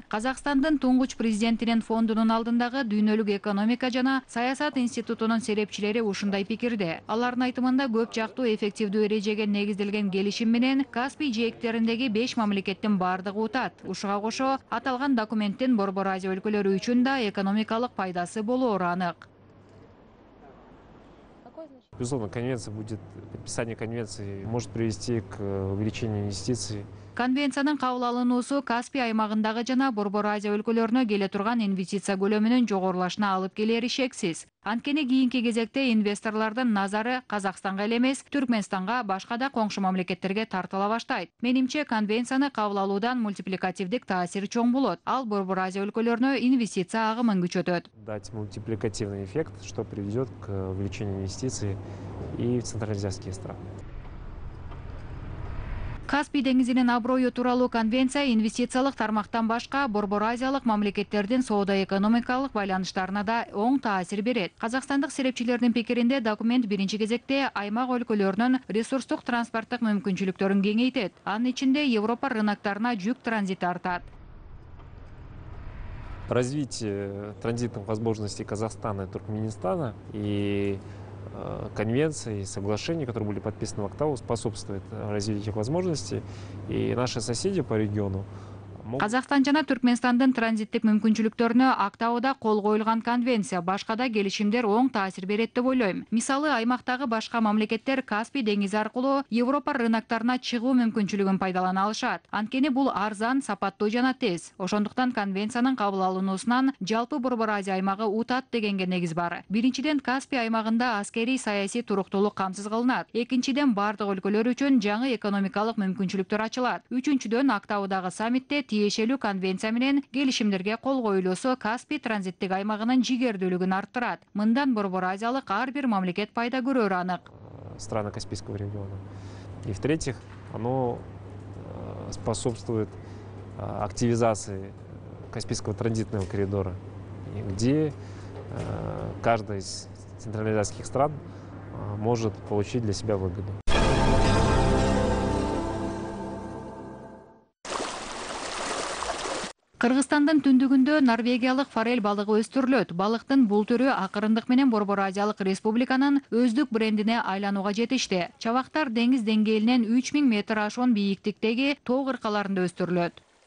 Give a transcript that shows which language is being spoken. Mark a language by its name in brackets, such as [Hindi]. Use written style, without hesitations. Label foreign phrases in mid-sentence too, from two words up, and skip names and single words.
[Kyrgyz] Казакстандын туңгуч президентинин фондунун алдындагы дүйнөлүк экономика жана саясат институтунун серепчилери ушундай пикирде. Алардын айтымында көп жактуу эффективдүү эрежеге негизделген келишим менен Каспий жээктериндеги 5 мамлекеттин бардыгы утат. Ушуга кошо аталган документтин Борбор Азия өлкөлөрү үчүн да экономикалык пайдасы болоору анык. [Russian] Безусловно, подписание конвенции может привести к увеличению инвестиций. [Kyrgyz] Конвенциянын кабыл алынуусу Каспий аймагындагы жана Борбор Азия өлкөлөрүнө келе турган инвестиция көлөмүнүн жогорулашына алып келери шексиз. Анткени кийинки кезекте инвесторлордун назары Казакстанга эле эмес, Түркмөнстанга, башка да коңшу мамлекеттерге тартыла баштайт. Менимче, конвенцияны кабыл алуудан мультипликативдик таасири чоң болот. Ал Борбор Азия өлкөлөрүнө инвестиция агымын күчөтөт. [Russian] Дать мультипликативный эффект, что приведет к увеличению инвестиций и в центральноазиатские страны. [Kyrgyz] Каспий деңизинин аброю тууралуу конвенция инвестициялык тармактан башка Борбор Азиялык мамлекеттердин соода-экономикалык байланыштарына да оң таасир берет. Казакстандык серепчилердин пикиринде документ биринчи кезекте аймак өлкөлөрүнүн ресурстук транспорттук мүмкүнчүлүктөрүн кеңейтет. Анын ичинде Европа рыноктарына жүк транзити артат. [Russian] Развитие транзитных возможностей Казахстана и Туркменистана и конвенции, соглашений, которые были подписаны в Октаву, способствует развитию этих возможностей. И наши соседи по региону [Kyrgyz] Казакстан жана Түркменстандын транзиттик мүмкүнчүлүктөрүнө Октавада кол коюлган конвенция башка да келишимдер оң таасир берет деп ойлойм. Мисалы, аймактагы башка мамлекеттер Каспий деңизи аркылуу Европа рыноктарына чыгуу мүмкүнчүлүгүн пайдалана алышат. Анткени бул арзан, сапаттуу жана тез. Ошондуктан конвенциянын кабыл алынуусунан жалпы Борбор Азия аймагы утат дегенге негиз бар. Биринчиден, Каспий аймагында аскерий саясий туруктуулук камсыз кылынат. Экинчиден, бардык өлкөлөр үчүн жаңы экономикалык мүмкүнчүлүктөр ачылат. Үчүнчүдөн, Октавадагы саммитте тиешелүү конвенция менен келишимдерге кол коюлуусу Каспий транзиттик аймагынын жигердүүлүгүн арттырат. Мындан Борбор Азиялык ар бир мамлекет пайда көрөрү анык. [Russian] Страны Каспийского региона. И в-третьих, оно способствует активизации Каспийского транзитного коридора, где каждая из центральноазиатских стран может получить для себя выгоду. [Kyrgyz] Кыргызстандын түндүгүндө норвегиялык форель балыгы өстүрүлөт. Балыктын бул түрү акырындык менен Борбор Азиялык Республиканын өздүк брендине айланууга жетишти. Чабактар деңиз деңгээлинен 3000 метр ашуун бийиктиктеги тоо кыркаларында өстүрүлөт.